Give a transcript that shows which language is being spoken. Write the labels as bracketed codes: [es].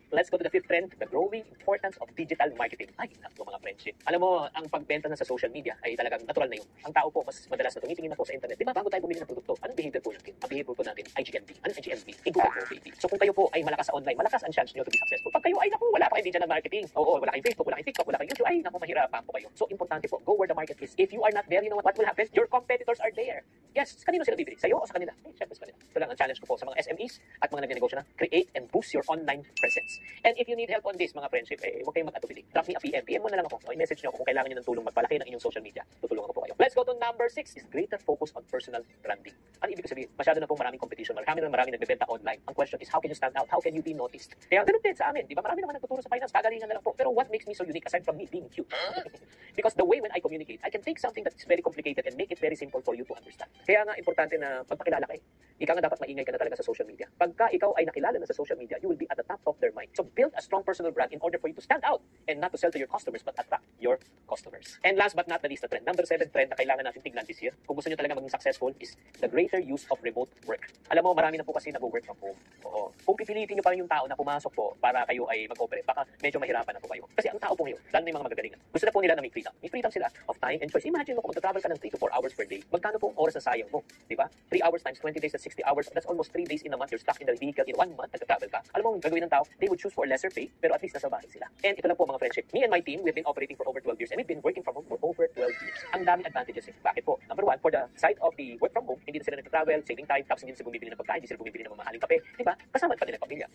[en] Let's go to the 5th trend, the growing importance of digital marketing. [tl] Ay, naku mga friendship. Alam mo, ang pagbenta na sa social media ay talagang natural na yun. Ang tao po, mas madalas na tumitingin na po sa internet. Di ba, bago tayo bumili ng produkto, anong behavior po natin? Ang behavior po natin, IGMB. Anong IGMB? Google Go, baby. So kung kayo po ay malakas sa online, malakas ang chance nyo to be successful. Pag kayo ay, naku, wala pa kayo digital marketing. Oo, wala kayong Facebook, wala kayong TikTok, wala kayong YouTube, ay, naku, mahirapan po kayo. So importante po, [en] go where the market is. If you are not there, you know what will happen? Your competitors are there. [tl] Yes, kanino sila bibili? Sa'yo o sa kanila? Siyempre sa kanila. Ito lang ang challenge ko po sa mga SMEs at mga nagnegosyo na, [en] create and boost your online presence. And if you need help on this, mga friendship, [tl] huwag kayong mag-atubili. [en] Drop me a PM. [tl] PM mo na lang ako. O i-message nyo ako kung kailangan nyo ng tulong magpalaki ng inyong social media. Tutulungan ko po kayo. [en] Let's go to number 6 is greater focus on personal branding. [tl] Ano ibig sabihin? Masyado na pong maraming competition. Maraming nagbebenta online. [en] Ang question is, how can you stand out? How can you be noticed? [tl] Kaya ganun din sa amin. Di ba? Marami naman nagtuturo sa finance. Kagalingan na lang po. Pero [en] what makes me so unique aside from me being cute? Because the way when I communicate, I can take something that is very complicated and make it very simple for you to understand. [tl] Kaya nga, importante na pagpakilala kayo. Ikaw nga dapat maingay ka na talaga sa social media. Pagka ikaw ay nakilala na sa social media, [en] you will be at the top of their mind. So build a strong personal brand in order for you to stand out and not to sell to your customers but attract your customers. And last but not the least, the trend. Number 7 trend [tl] na kailangan natin tignan [en] this year, [tl] kung gusto nyo talaga maging successful, [en] is the greater use of remote work. [tl] Alam mo, marami na po kasi nag-work from home. Oo. Kung pipilitin nyo pa rin yung tao na pumasok po para kayo ay mag-operate, baka medyo mahirapan na po kayo. Kasi ang tao po ngayon, lalo na yung mga magagalingan, gusto na po nila na may freedom. May freedom sila [en] of time and choice. [tl] Imagine mo kung magta-travel ka ng 3 to 4 hours per day, magkano po ang oras na sayang mo? Diba? [en] 3 hours times 20 days, that's 60 hours. That's almost 3 days in a month. You're stuck in the vehicle in 1 month, [tl] nagta-travel ka. Alam mo, ang gagawin ng tao, [en] they would choose for lesser pay, [tl] pero at least nasa bahay sila. And ito lang po mga friendship. [en] Me and my team, we've been operating for over 12 years and we've been working from home for over 12 years. [tl] Ang daming advantages eh. Bakit? po. Number one, [en] for the side of the work from home, [tl] hindi na sila nag-travel, [en] saving time, [tl] tapos hindi sila bumibili ng pagkain, hindi sila bumibili ng mamahaling kape, di ba? Kasama pa nila pamilya.